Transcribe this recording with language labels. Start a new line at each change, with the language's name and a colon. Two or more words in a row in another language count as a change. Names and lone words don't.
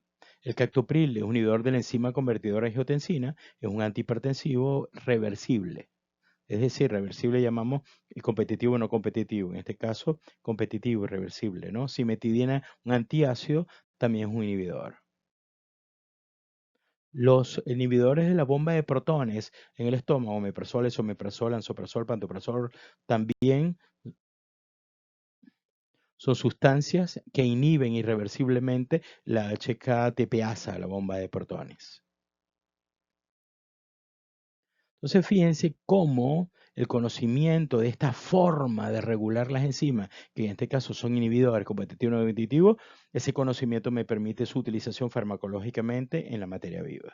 Spanish: El captopril es un inhibidor de la enzima convertidora de angiotensina, es un antihipertensivo reversible. Es decir, reversible llamamos el competitivo o no competitivo. En este caso, competitivo y reversible, ¿no? Cimetidina, un antiácido, también es un inhibidor. Los inhibidores de la bomba de protones en el estómago, omeprazol, esomeprazol, lansoprazol, pantoprazol, también son sustancias que inhiben irreversiblemente la HK-TPasa, la bomba de protones. Entonces, fíjense cómo el conocimiento de esta forma de regular las enzimas, que en este caso son inhibidores competitivos no competitivos, ese conocimiento me permite su utilización farmacológicamente en la materia viva.